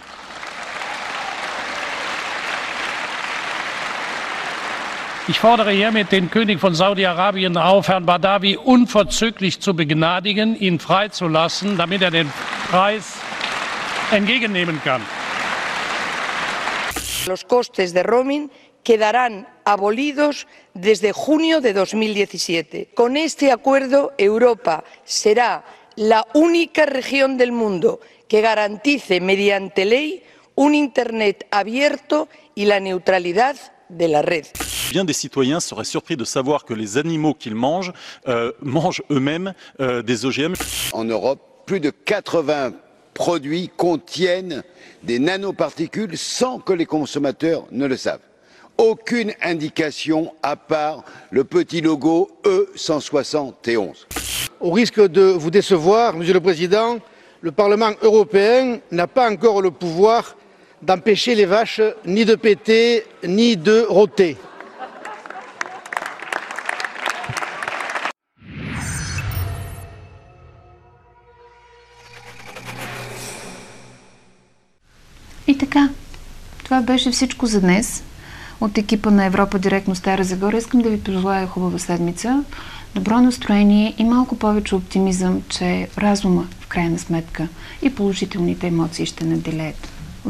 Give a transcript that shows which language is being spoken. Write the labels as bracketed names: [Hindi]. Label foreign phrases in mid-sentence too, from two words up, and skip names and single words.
[German] Ich fordere hiermit den König von Saudi-Arabien auf, Herrn Badawi unverzüglich zu begnadigen, ihn freizulassen, damit er den Preis entgegennehmen kann. [Spanish] Los costes de roaming quedarán abolidos desde junio de 2017. Con este acuerdo, Europa será la única región del mundo que garantice mediante ley un Internet abierto y la neutralidad de la red. [French] Bien des citoyens seraient surpris de savoir que les animaux qu'ils mangent mangent eux-mêmes des OGM. En Europe, plus de 80 produits contiennent des nanoparticules sans que les consommateurs ne le savent. Aucune indication à part le petit logo E171. Au risque de vous décevoir, Monsieur le Président, le Parlement européen n'a pas encore le pouvoir d'empêcher les vaches ni de péter ni de rôter. [Bulgarian] И така, това беше всичко за днес. От екипа на Европа директно Стара Загора искам да ви пожелая хубава седмица, добро настроение и малко повече оптимизъм, че разума в крайна сметка и положителните емоции ще надделеят.